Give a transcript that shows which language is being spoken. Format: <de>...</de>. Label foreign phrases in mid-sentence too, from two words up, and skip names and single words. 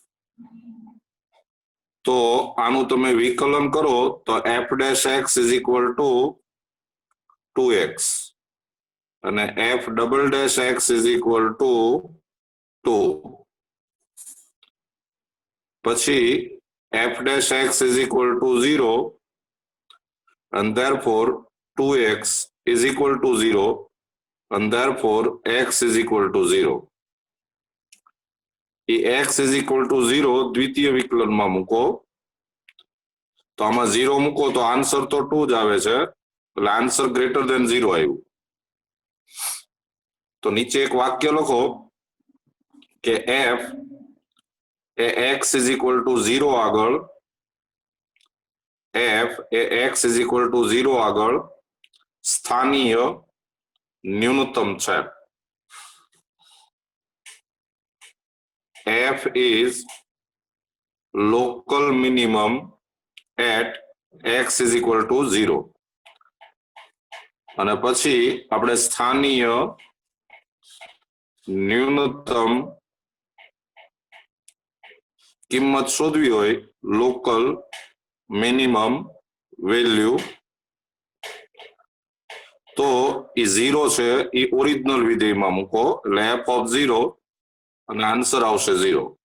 <gu>તો આનું તમે વિકલન કરો તો</gu> <en>f dash x is equal to 2x અને f double dash x is equal to 2. પછી f dash x is equal to 0 and therefore 2x is equal to 0 and therefore x is equal to 0.</en> <gu>એ</gu> <en>x is equal to 0</en> <gu>દ્વિતીય વિકલનમાં મૂકો તો આમાં 0 મૂકો તો આન્સર તો 2 જ આવે છે, એટલે</gu> <en>answer greater than 0</en> <gu>આવ્યું. તો નીચે એક વાક્ય લખો કે f એ</gu> <en>x is equal to 0</en> <gu>આગળ f એ</gu> <en>x is equal to 0</en> <gu>આગળ સ્થાનીય ન્યૂનતમ છે.</gu> <en>f is local minimum at x is equal to 0.</en> <gu>અને પછી આપણે સ્થાનીય ન્યૂનતમ કિંમત શોધવી હોય,</gu> <en>local minimum value,</en> <gu>તો એ 0 છે એ ઓરિજિનલ વિધેયમાં મૂકો એટલે</gu> <en>f of 0</en> <gu>અને આન્સર આવશે 0.</gu>